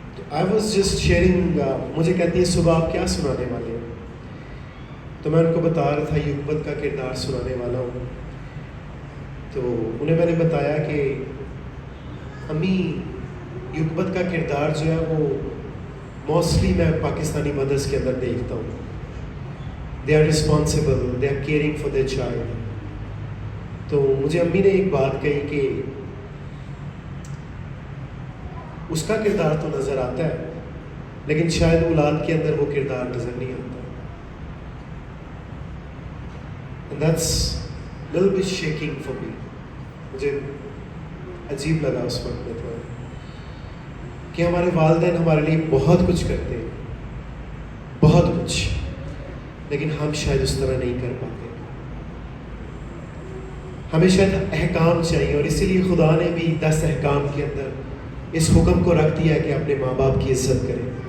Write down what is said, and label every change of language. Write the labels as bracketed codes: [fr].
[en] I was just sharing, [ur] مجھے کہتی ہے صبح آپ کیا سنانے والے ہیں؟ تو میں ان کو بتا رہا تھا یوکبت کا کردار سنانے والا ہوں. تو انہیں میں نے بتایا کہ امی یوکبت کا کردار جو ہے وہ موسٹلی میں پاکستانی مدرس کے اندر دیکھتا ہوں. [en] They are responsible, they are caring for their child. [ur] تو مجھے امی نے ایک بات کہی کہ اس کا کردار تو نظر آتا ہے لیکن شاید اولاد کے اندر وہ کردار نظر نہیں آتا. [en] And that's little bit shaking for me. [ur] مجھے عجیب لگا اس وقت میں تو کہ ہمارے والدین ہمارے لیے بہت کچھ کرتے ہیں، بہت کچھ، لیکن ہم شاید اس طرح نہیں کر پاتے. ہمیں شاید احکام چاہیے، اور اسی لیے خدا نے بھی 10 احکام کے اندر اس حکم کو رکھ دیا کہ اپنے ماں باپ کی عزت کریں.